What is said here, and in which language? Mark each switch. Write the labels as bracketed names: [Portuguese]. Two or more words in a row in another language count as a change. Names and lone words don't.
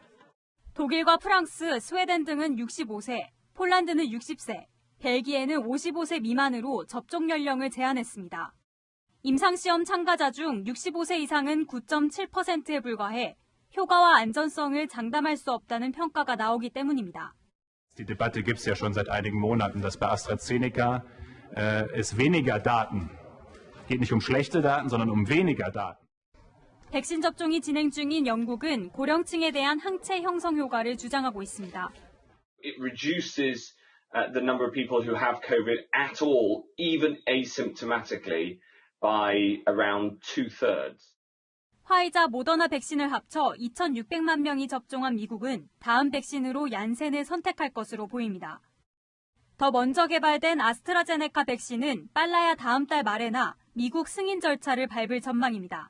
[Korean] 독일과 프랑스, 스웨덴 등은 65세, 폴란드는 60세, 벨기에는 55세 미만으로 접종 연령을 제한했습니다. 임상시험 참가자 중 65세 이상은 9.7%에 불과해 효과와 안전성을 장담할 수 없다는 평가가 나오기 때문입니다. [German] Die Debatte gibt es ja schon seit einigen Monaten, dass bei AstraZeneca es weniger Daten geht nicht um schlechte Daten, sondern um weniger Daten. [Korean] 백신 접종이 진행 중인 영국은 고령층에 대한 항체 형성 효과를 주장하고 있습니다. [English] It reduces the number of people who have COVID at all, even asymptomatically, by around 2/3. [Korean] 화이자, 모더나 백신을 합쳐 2,600만 명이 접종한 미국은 다음 백신으로 얀센을 선택할 것으로 보입니다. 더 먼저 개발된 아스트라제네카 백신은 빨라야 다음 달 말에나 미국 승인 절차를 밟을 전망입니다.